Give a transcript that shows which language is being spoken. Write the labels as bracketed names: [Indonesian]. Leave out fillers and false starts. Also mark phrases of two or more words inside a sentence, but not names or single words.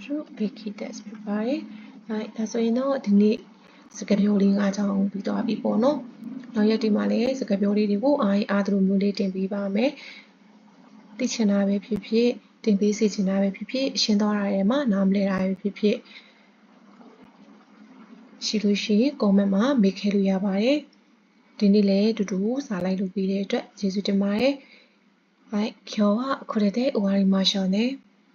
[Burmese] ရုဘေကီတက်ပြပါတယ်ဒါဆိုရင်တော့ဒီနေ့စကားပြောလေး5ချောင်းပြီးသွားပြီပေါ့နော်နောက်ရက်ဒီမှာလည်းစကားပြောလေးတွေကိုအားသလိုမျိုးလေးတင်ပေးပါမယ်သိချင်တာပဲဖြစ်ဖြစ်တင်ပေးစီချင်တာပဲဖြစ်ဖြစ်ရှင်းသွားတာတွေမှာနားမလည်တာပဲဖြစ်ဖြစ်ရှိလို့ရှိရင် comment မှာမေးခဲ့လို့ရပါတယ်ဒီနေ့လည်းတူတူစာလိုက်လုပ်ပေးတဲ့အတွက်ကျေးဇူးတင်ပါတယ် [Japanese] はい、今日はこれで終わりましょうね。